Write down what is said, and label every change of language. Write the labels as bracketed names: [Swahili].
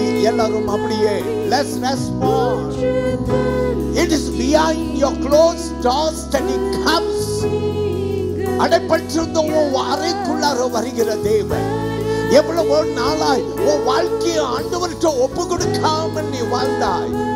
[Tamil] எல்லாரும் அப்படியே [English] let's respond. It is behind your closed doors that he comes. [Tamil] அடைப்பட்டிருந்த உன் அறைக்குள்ளார வருகிற தேவன். எவ்வளவு நாளாய் உன் வாழ்க்கையை ஆண்டவர்கிட்ட ஒப்பு கொடுக்காம நீ வாழ்ந்தாய்.